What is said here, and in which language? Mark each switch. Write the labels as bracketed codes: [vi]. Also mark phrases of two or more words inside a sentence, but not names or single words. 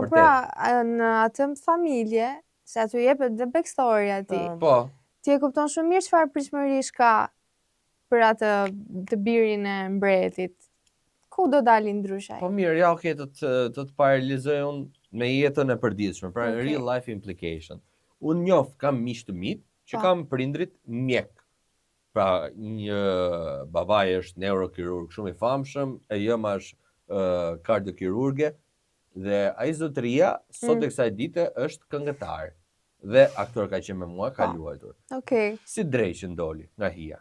[sq] Po pra, në atë familje, se aty jepet dhe backstory aty. Po. Ti e kupton shumë mirë çfarë pritshmërish ka për atë të birin e mbretit. Ku do dalin ndryshe? Po mirë, ja okay, të paralizoj unë me jetën e përditshme, pra [en] real life implication. [sq] Unë njoh kam miq të mit që kam prindrit mjek. Pra, një babai është neurokirurg shumë i famshëm, e jema është kardiokirurge, dhe ai zotëria sot e kësaj dite është këngëtar. Dhe aktor ka qenë me mua, ka luajtur. Si drej që ndoli nga hija.